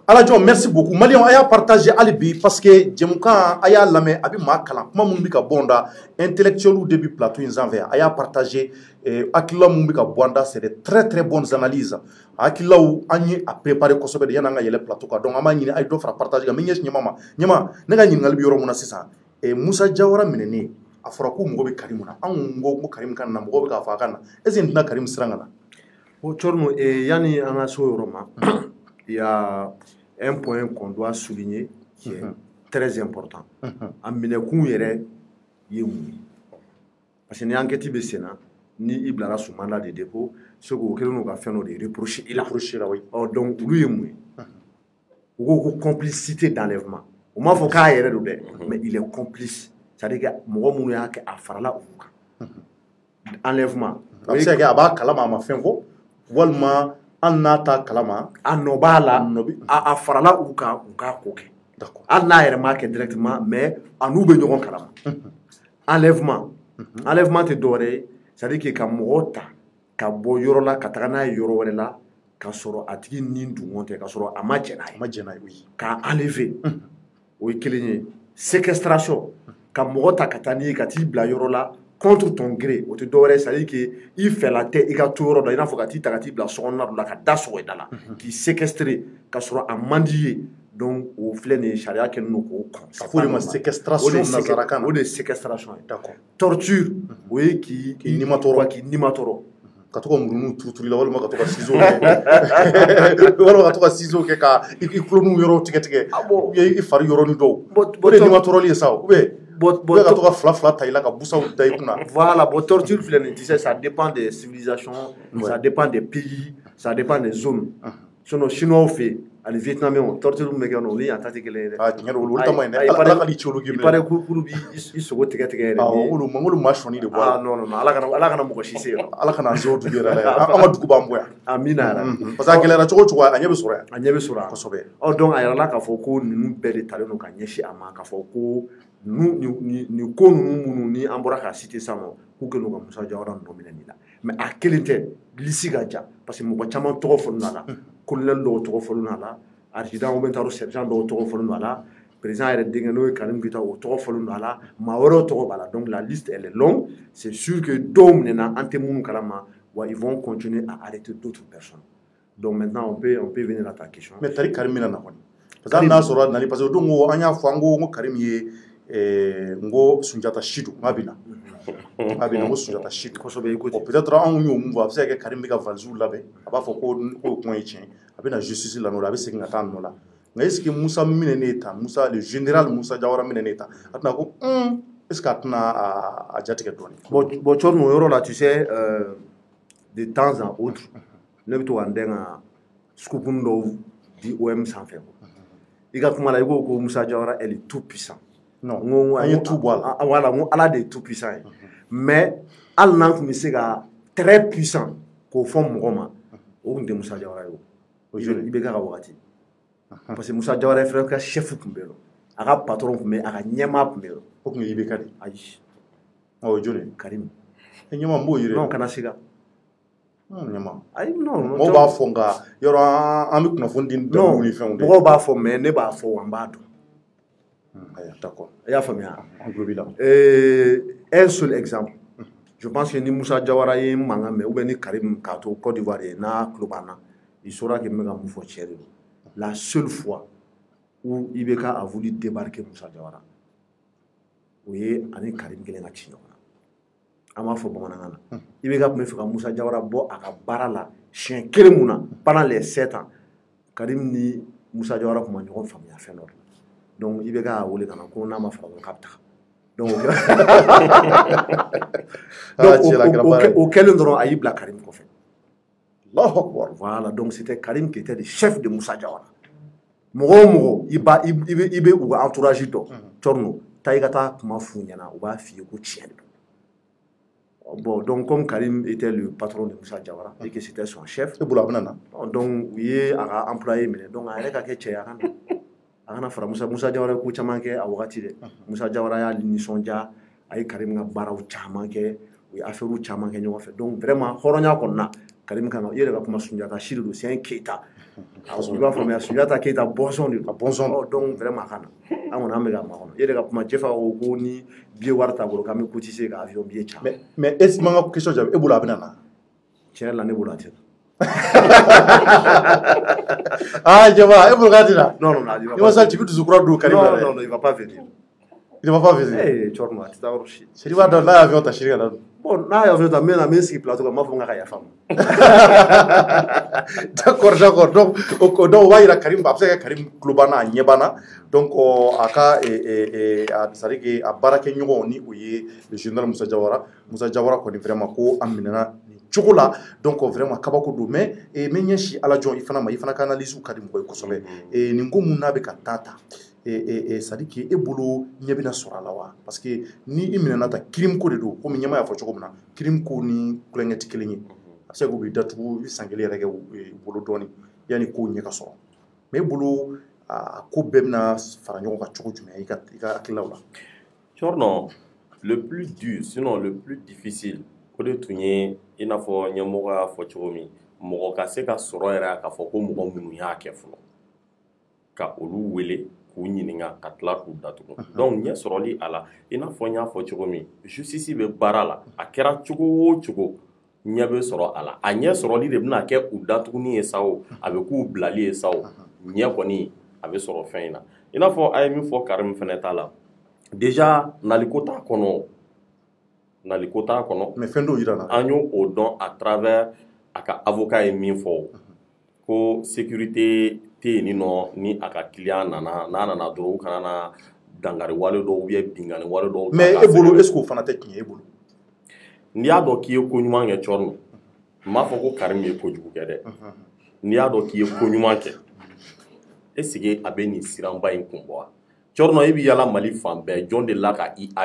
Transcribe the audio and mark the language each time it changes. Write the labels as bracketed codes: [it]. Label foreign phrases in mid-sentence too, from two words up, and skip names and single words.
[bm] Alajo [fr] merci beaucoup [bm] Maliyɛnw a y'a partager hali bi [fr] parce que [bm] jɛmukan a y'a lamɛn a bɛ maa kalan kuma minnu bɛ ka bɔ an da [fr] intellectuels de [bm] bi plateau in sanfɛ a y'a partager hakilila minnu bɛ ka bɔ an da [fr] c'est de très très bonnes analyses [bm] hakililaw an ye a préparer kosɛbɛ de yanni an ka yɛlɛ plateau kan donc an b'a ɲini a ye dɔ fara partage kan n bɛ ɲɛsin ɲɛma ma ɲɛma ne ka ɲininkali bɛ yɔrɔ min na sisan Moussa Diawara minɛnen a fɔra ko mɔgɔ bɛ Karim na an ko Karim kan na mɔgɔ bɛ k'a fɔ a kan na [fr] est ce que [bm] nin tɛna Karim siran ka na. Bon, Tchorno, yani an ka so yɔrɔ ma [fr] il y a un point qu'on doit souligner qui est très important [bm] a minɛkun yɛrɛ ye mun ye [fr] parce que [bm] ni enquête bɛ sen na ni i bilara [fr] sous mandat de dépôt [bm] se k'o kɛlen don ka fɛn dɔ de reprocher i la donc olu ye mun ye u ko ko [fr] complicité d'enlèvement [bm] o m'a fɔ k'a yɛrɛ don dɛ [fr] mais il est complice c'est-à-dire que [bm] mɔgɔ minnu y'a kɛ a farala olu kan enlèvement a bɛ se ka kɛ a b'a kalama a ma fɛn fɔ walima an n'a ta kalama a nɔ b'a la a farala u kan u k'a ko kɛ hali n'a yɛrɛ m'a kɛ directement mais a n'u bɛ ɲɔgɔn kalama [fr] enlèvement enlèvement [bm] tɛ dɔwɛrɛ [fr] c'est-à-dire que [bm] ka mɔgɔ ta ka bɔ yɔrɔ la ka taga n'a ye yɔrɔ wɛrɛ la ka sɔrɔ a tigi ni dungon tɛ ka sɔrɔ a ma jɛn n'a ye k'a enlever o ye kelen ye séquestration ka mɔgɔ ta ka taa n'i ye ka t'i bila yɔrɔ la [fr] contre ton gré [bm] o tɛ dɔwɛrɛ [fr] c'est-à-dire que [bm] i fɛla tɛ i ka to yɔrɔ dɔ i n'a fɔ ka t'i ta ka t'i bila sokɔnɔna dɔ la ka da sɔgɔ i da la k'i séquestrer ka sɔrɔ a man d'i ye donc o filɛ nin ye sariya kɛlen don k'o kɔn a fɔ de ma séquestration nanzarakan na o de ye séquestration ye d'accord torture o ye k'i nimatɔrɔ ka to ka murunu turuturu la walima ka to ka ciseau kɛ walima ka to ka ciseau kɛ ka i kulonu yɔrɔ tigɛ [fr] ou bien [bm] i fari yɔrɔnin dɔw o de ye nimatɔrɔli ye sa [fr] ou bien [bm] ka to ka fila ta i la ka busaw da i kunna [fr] voilà bon [bm] torture filɛ nin [fr] tu sais ça dépend des civilisations ça dépend des pays ça dépend des zones sinon chinois [bm] fɛ yen ani vietnamiens torture min bɛ kɛ ni yan ta tɛ kelen ye dɛ tiɲɛ don olu ta ma ɲi dɛ ala ka di cɛlu [fr] il paraît [bm] k'olu b'i sogo tigɛ yɛrɛ olu ma sɔnni de bɔ non ala kana mɔgɔ si se yɔrɔ ala kana nzɛw dugu yɛrɛ la an ka dugu b'an bɔ yan amina yɛrɛ [fr] parce que [bm] a gɛlɛyara cogo o cogo a ɲɛ bɛ sɔrɔ yan a ɲɛ bɛ sɔrɔ yan kosɛbɛ donc a yɛrɛla k'a fɔ ko ninnu bɛɛ de talen don ka ɲɛsin a ma k'a fɔ ko nin ko ninnu minnu ni an bɔra k'a citer sisan nɔ k'u kɛlen don ka Musa Jawara nɔ minɛ nin la mais a kelen tɛ liste ka jan [fr] parce que [bm] mɔgɔ caman tɔgɔ fɔlen don a la colonel dɔw tɔgɔ fɔlen don a la adjudant [fr] ou bien [bm] sergent dɔw tɔgɔ fɔlen don a la président yɛrɛ denkɛ n'o ye Karim Keita o tɔgɔ fɔlen don a la maa wɛrɛw tɔgɔ b'a la [fr] donc la liste elle est longue c'est sûr que [bm] dɔw minɛna an tɛ minnu kalama wa [fr] ils vont continuer à arrêter d'autres personnes donc maintenant on peut venir à ta question [bm] mais tari Karim mina na kɔni [fr] parce que [bm] hali n'a sɔrɔ a nali [fr] parce que [bm] o don ko an y'a fɔ an ko Karim ye n ko Sunjata Sidu n k'a bɛ na n ko Sunjata Sidu kosɛbɛ bon peut-être anw y'o mun fɔ a bɛ se ka kɛ Karim bɛ ka valises labɛn a b'a fɔ ko kuma ye tiɲɛ a bɛ na justice la n'o la a bɛ segin ka taa nɔ la nka [fr] est ce que [bm] Musa minɛnen ta Musa [fr] le général [bm] Musa Jawara minɛnen ta a tɛna ko [fr] est ce que [bm] a tɛna a jatigɛ dɔɔnin bon cɔri o yɔrɔ la [fr] tu sais de temps en autre [bm] ne bɛ to ka n dɛn ka scoopuni dɔw di OM sanfɛ i ka kuma la i ko ko Musa Jawara [fr] elle est tout puissant [bm] non an ye tout bɔ a la voilà n ko ala de ye [fr] tout puissant [bm] ye mais hali n'an tun bɛ se ka [fr] très puissant [bm] k'o fɔ mɔgɔ ma o tun tɛ Musa Jawara ye o i bɛ k'a ka wagati [fr] parce que [bm] Musa Jawara ye fɛnɛ ka chef tun bɛ yen a ka patron tun bɛ yen a ka ɲɛmaa tun bɛ yen o tun ye IBK de ayi o ye joli Karim ɲɛmaa n b'o yiri non kana siga ɲɛmaa ayi non mɔgɔw b'a fɔ nka yɔrɔ an bɛ kunnafoni di dalilu ni fɛnw de mɔgɔw b'a fɔ mais ne b'a fɔ an b'a dɔn d'accord i y'a faamuya an tulo b'i la [fr] un seul exemple je pense que [bm] ni Musa Jawara ye mankan mɛn [fr] ou bien [bm] ni Karim k'a to Côte d'Ivoire ye n'a tulo b'an na [fr] il saura que [bm] n bɛ ka mun fɔ tiɲɛ de don [fr] la seule fois où IBK a voulu débarquer [bm] Musa Jawara o ye ani Karim kelen ka ci ɲɔgɔn na an b'a fɔ bamanankan na IBK tun bɛ fɛ ka Musa Jawara bɔ a ka baara la siɲɛ kelen mun na [fr] pendant les 7 ans [bm] Karim ni Musa Jawara tun ma ɲɔgɔn faamuya fɛn dɔ la donc IBK a wele ka na ko n'a ma fara ɲɔgɔn k'a bɛ taga donc o kɛlen dɔrɔn a y'i bila Karim kɔfɛ [ar] Allahu Akbar [fr] voilà donc c'était Karim qui était le chef de Musa Jawara [bm] mɔgɔ o mɔgɔ i bɛ u ka [fr] entourage [bm] dɔn Thorno taa i ka taa kuma f'u ɲɛna u b'a f'i ye ko tiɲɛ de don [fr] bon donc comme Karim était le patron de Musa Jawara et que c'était son chef [bm] e bolo a bɛna na donc u ye a ka employé minɛ donc a yɛrɛ ka kɛ cɛ a kana fara Musa Jawara ye ko caman kɛ a wagati dɛ Musa Jawara y'a nisɔndiya a ye Karim ka baaraw caman kɛ u ye affaires caman kɛ ɲɔgɔn fɛ [fr] donc vraiment [bm] hɔrɔnya kɔnɔ na Karim kan i yɛrɛ ka kuma Sunjata Siri don [fr] c'est un [bm] Keita i b'a faamuya Sunjata Keita bɔnsɔn de don [fr] donc vraiment [bm] a ka na an kɔni an bɛ ka makɔnɔ i yɛrɛ ka kuma Jefa ko ni billet wari t'a bolo k'an bɛ cotiser ka avion billet caman [fr] mais est ce que [bm] n ka question jaabi e bolo a bɛna na tiɲɛ yɛrɛ la ne bolo a tɛ Jama e bolo k'a tɛna non i ma sa Djibi Dusukura don Karim la [fr] non il va pas venir il va pas venir [bm] Thorno a tɛ taa yɔrɔ si Sidi b'a dɔn n'a ye avion ta Sidi ka na don bon n'a ye avion ta n bɛ n sigi plateau kan n b'a fɔ n ka yafa ma [fr] d'accord donc [bm] o b'a yira Karim a bɛ se ka kɛ Karim tulo banna a ɲɛ banna donc a ka [fr] c'est à dire que [bm] a baarakɛɲɔgɔn ni o ye [fr] le général [bm] Musa Jawara kɔni vraiment ko a minɛna nin cogo la donc vraiment kabako don mais n bɛ ɲɛsin Ala jɔn i fana ma i fana ka analyse ka di mɔgɔ ye kosɛbɛ nin ko mun n'a bɛ ka taa ta [fr] c'est à dire que [bm] e bolo ɲɛ bɛna sɔrɔ a la wa parce que ni i minɛna ta crime ko de don komi ɲɛma y'a fɔ cogo min na crime ko ni kulonkɛ tɛ kelen ye a bɛ se k'u bɛ datugu i san kelen yɛrɛ kɛ bolo dɔɔnin yanni kow ɲɛ ka sɔrɔ mais e bolo a ko bɛɛ bɛna fara ɲɔgɔn kan cogo jumɛn i ka hakilaw la Thorno [fr] le plus dur sinon le plus difficile [bm] o de tun ye i n'a fɔ ɲɛmɔgɔ y'a fɔ cogo min mɔgɔ ka se ka sɔrɔ yɛrɛ k'a fɔ ko mɔgɔ minnu y'a kɛ fɔlɔ ka olu wele k'u ɲininka ka tila k'u datugu donc ɲɛ sɔrɔli a la i n'a fɔ n y'a fɔ cogo min justice bɛ baara la a kɛra cogo o cogo ɲɛ bɛ sɔrɔ a la a ɲɛ sɔrɔli de bɛna kɛ u datuguni ye sa o a bɛ k'u bilali ye sa o ɲɛ kɔni a bɛ sɔrɔ fɛn in na i n'a fɔ a ye min fɔ Karim fɛnɛ ta la déjà naliko t'a kɔnɔ mais fɛn dɔw yira na an y'o o dɔn [fr] à travers [bm] a ka avocat ye min fɔ ko sécurité tɛ yen nɔ ni a ka client nana n'a nana dɔrɔn u kana na dangari wale dɔw [fr] ou bien [bm] bingani wale dɔw mais e bolo [fr] est ce que [bm] o fana tɛ tiɲɛ ye e bolo n'i y'a dɔn k'i ye ko ɲuman kɛ Thierno n m'a fɔ ko Karim ye kojugu kɛ dɛ n'i y'a dɔn k'i ye ko ɲuman kɛ [fr] est ce que [bm] a bɛ nin siranba in kun bɔ wa Thierno e bɛ yala Mali fan bɛɛ jɔn de la ka i agressé